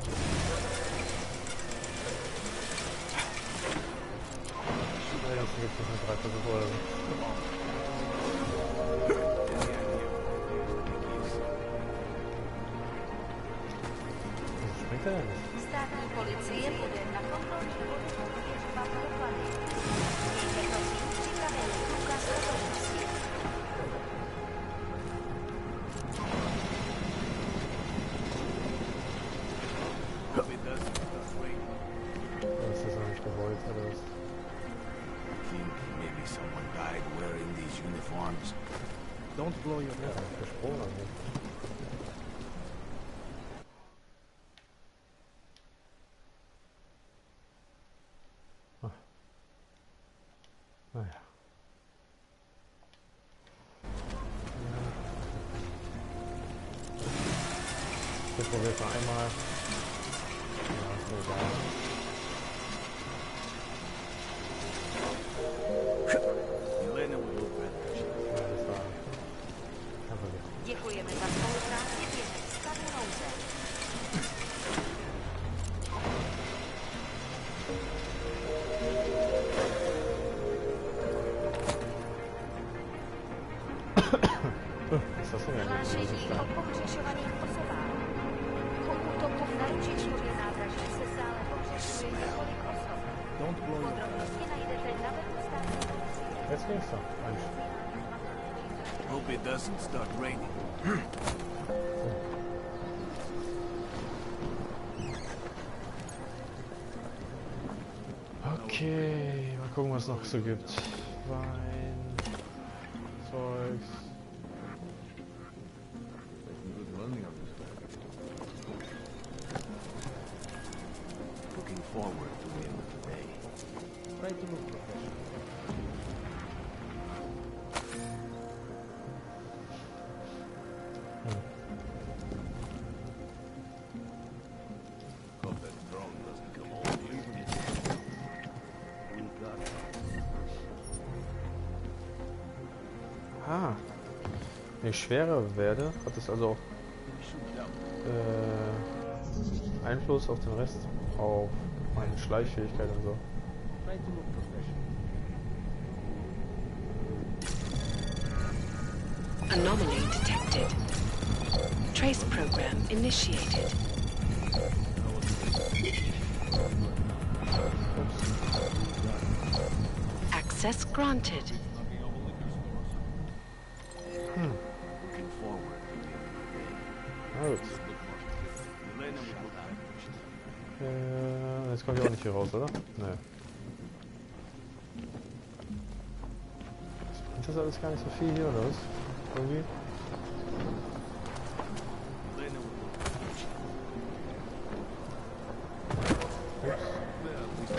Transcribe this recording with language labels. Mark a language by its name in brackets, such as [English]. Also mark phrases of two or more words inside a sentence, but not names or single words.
[German] Ja, das gibt es mit 3 Versuche oder so. Was springt er denn nicht? [Czech] Státní policie bude na kontrolní bodu prověřovat doklady. Mějte prosím připravený průkaz totožnosti. [German] Das ist auch nicht gewollt, oder was? [English] Maybe someone died wearing these uniforms. Don't blow your head. [German] Ja, gesprungen an mich. Naja. Ich probiere es noch einmal. Ja, ist mir egal. Ja, das war kein Problem. [Czech] Děkujeme za spolupráci během stavu nouze. [German] Ist das denn eigentlich? [Czech] Hlášení o pohřešovaných osobách. Po útoku na Ježíšově nádraží se stále pohřešuje několik osob. Podrobnosti najdete na webu státní policie. [German] Jetzt ging's doch. Mensch. [English] Hope it doesn't start raining. [German] Okay, mal gucken, was es noch so gibt. Wein, Zeugs. [English] Looking forward to the end of the day. Try to look professional. Hope that drone doesn't come over here. We got it. Ah. [German] Wenn ich schwerer werde, hat es also auch Einfluss auf den Rest, auf meine Schleichfähigkeit und so. [English] Try to look professional. Anomaly detected. Trace program initiated. Access granted. Looking forward to the end of the day. [German] Na gut. Jetzt kommt ja auch nicht hier raus, oder? Nee. Ist das alles gar nicht so viel hier, oder was? Irgendwie? Ups.